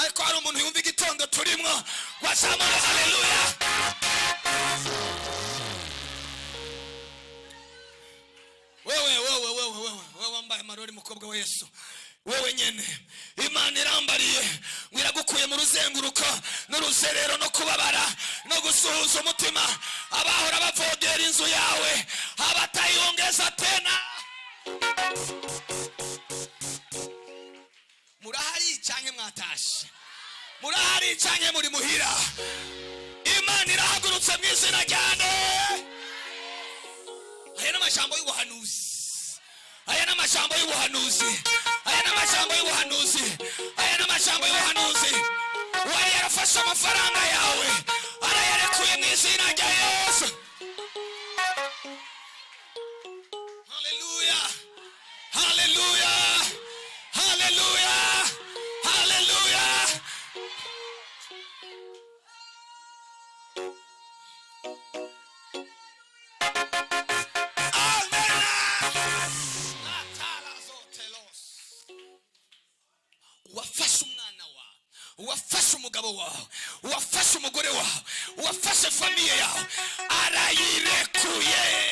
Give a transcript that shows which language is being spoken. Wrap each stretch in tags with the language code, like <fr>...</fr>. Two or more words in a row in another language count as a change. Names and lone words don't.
<rn>hari umuntu yumva igitondo turimo wazamura haleluya. wewe wambaye amarori mukobwa wa Yesu, wewe nyene Imana irambariye mwiragukuye mu ruzenguruko n'uruzerero no kubabara no gusuhuza umutima abahora bavogera inzu yawe abatayongeza tena. Murahari canke mwatashe? Murahari canke muri muhira? Imana irahagurutse mu izina ryane. Aya n'amajambo y'ubuhanuzi, aya n'amajambo y'ubuhanuzi, aya n'amajambo y'ubuhanuzi, aya n'amajambo y'ubuhanuzi. Wari yarafashe amafaranga yawe arayarekuye mu izina rya Yesu. Haleluya, haleluya, haleluya, haleluya. Wafashe umwana wawe, wafashe umugabo wawe, wafashe umugore wawe, wafashe famiye yawe arayirekuye.</rn>